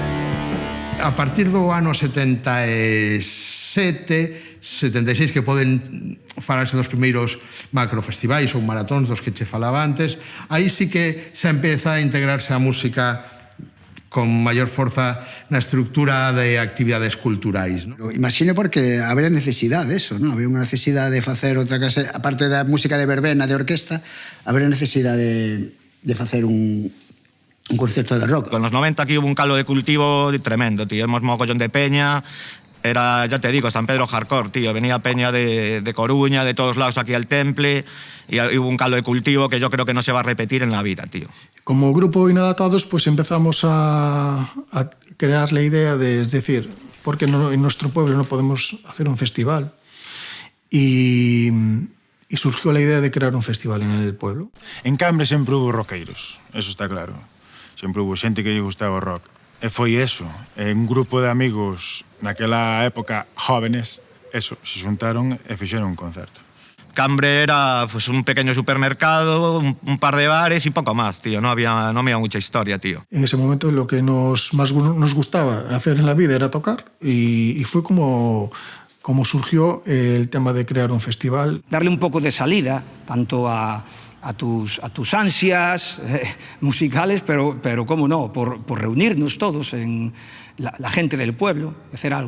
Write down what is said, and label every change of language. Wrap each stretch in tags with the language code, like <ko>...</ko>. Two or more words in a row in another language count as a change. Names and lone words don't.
<gl>A partir do ano 77, 76, que poden falarse dos primeiros macrofestivais ou maratóns dos que che falaba antes, aí sí que se empeza a integrarse a música con maior forza na estructura de actividades culturais, ¿no? Imagine porque había necesidade eso, ¿no? Había unha necesidade de facer outra clase, aparte da música de verbena, de orquesta, había necesidade de facer un concerto de rock.</gl> <es>Con los 90 aquí hubo un caldo de cultivo tremendo, tío. Hemos mogollón de peña. Era, ya te digo, San Pedro hardcore, tío. Venía peña de Coruña, de todos lados aquí al Temple, y hubo un caldo de cultivo que yo creo que no se va a repetir en la vida, tío. Como grupo Inadaptados, pues empezamos a crear la idea de, es decir, ¿por qué no, en nuestro pueblo no podemos hacer un festival? Y surgió la idea de crear un festival en el pueblo.</es> <gl>En Cambre sempre hubo roqueiros, eso está claro. Sempre hubo xente que lle gustaba o rock. E foi eso, un grupo de amigos naquela época jóvenes, eso, se xuntaron e fixeron un concerto.</gl> <es>Cambre era pues, un pequeño supermercado, un par de bares y poco más, tío. No había mucha historia, tío. En ese momento lo que más nos gustaba hacer en la vida era tocar y fue como surgió el tema de crear un festival. Darle un poco de salida, tanto a tus ansias musicales, pero cómo no, por reunirnos todos en la gente del pueblo, hacer algo.</es>